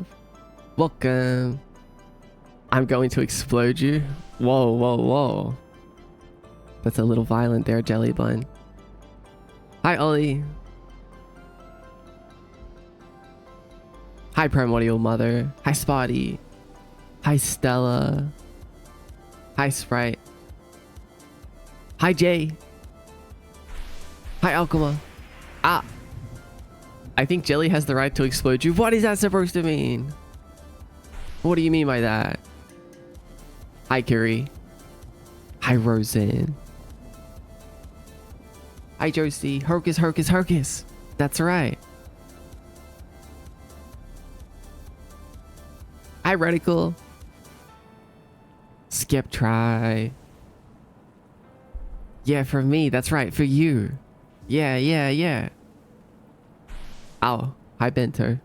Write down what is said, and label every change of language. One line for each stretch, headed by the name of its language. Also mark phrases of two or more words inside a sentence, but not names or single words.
English: Welcome. I'm going to explode you. Whoa, whoa, whoa. That's a little violent there, Jelly Bun. Hi, Ollie. Hi, Primordial Mother. Hi, Spotty. Hi, Stella. Hi, Sprite. Hi, Jay. Hi, Alchema. Ah. I think Jelly has the right to explode you. What is that supposed to mean? What do you mean by that? Hi, Curry. Hi, Roseanne. Hi, Josie. Hocus, hocus, hocus. That's right. Hi, Radical. Skip try. Yeah, for me. That's right. For you. Yeah, yeah, yeah. Ow. Hi, Bento.